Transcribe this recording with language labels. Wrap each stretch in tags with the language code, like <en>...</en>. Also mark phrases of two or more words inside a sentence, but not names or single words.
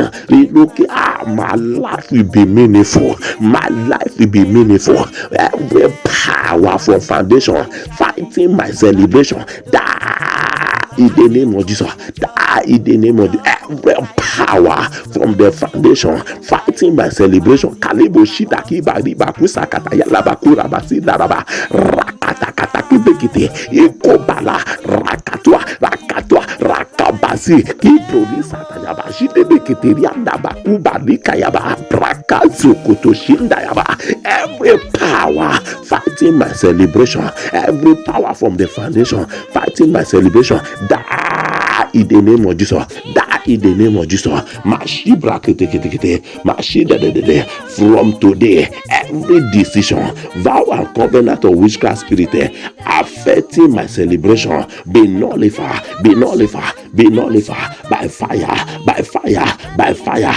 <en>Relocate, my life will be meaningful. My life will be meaningful. Every power from foundation fighting my celebration, die in the name of Jesus. Die in the name of every power from the foundation fighting my celebration. Kalibo shita kibari bakusa kataya labakura basi daraba rakata kata kibekite ikobala rakatwa rakabasi kiprolisa tayaba shite bekite rianda bakuba likayaba brakazu kutoshinda yaba. Every power fighting my celebration, every power from the foundation fighting my celebration, die in the name of Jesus. Die in the name of Jesus. From today, every decision, vow and covenant of witchcraft spirit affecting my celebration be nullified, be nullified, be nullified by fire, by fire, by fire.</en>